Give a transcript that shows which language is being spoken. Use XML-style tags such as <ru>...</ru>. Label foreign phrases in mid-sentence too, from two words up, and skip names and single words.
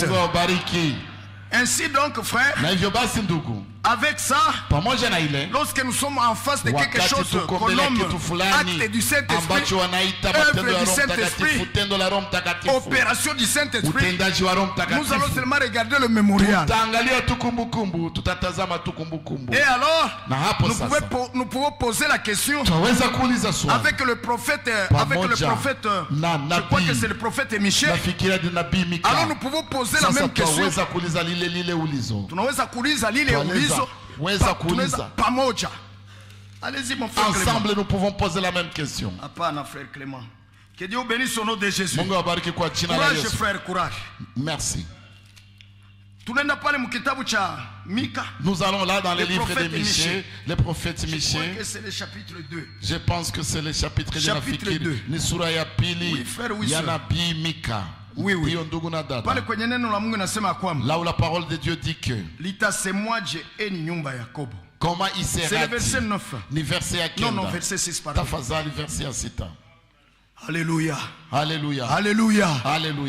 <fr>Ainsi donc, frère, avec ça, lorsque nous sommes en face de quelque chose qu'on nomme acte du Saint-Esprit, œuvre du Saint-Esprit, opération du Saint-Esprit, nous allons seulement regarder le mémorial. Et alors, nous pouvons poser la question avec le prophète, je crois que c'est le prophèet Michée. Alors nous pouvons poser la même question.</fr> <sw>Tunaweza kuuliza lile ulizo pamoja.</sw> <fr>Allez-y mon frère Clément. Ensemble nous pouvons poser la même question.</fr> <sw>Hapana frère Clément.</sw> <fr>Que Dieu bénisse au nom de Jésus. Courage frère, courage. Merci.</fr> <sw>Tunaenda pale mkitabu cha Mika.</sw> <fr>Nous allons là dans les livres de Michée, les prophètes Michée. Je crois que c'est le chapitre 2. Je pense que c'est le chapitre 2.</fr> <sw>Ni sura ya pili ya nabii Mika.</sw> <fr>Oui, oui. Là où la parole de Dieu dit que comment il sera. C'est le verset 9. Non, verset 6 pardon. Alléluia. Alléluia. Alléluia. Alléluia.</fr>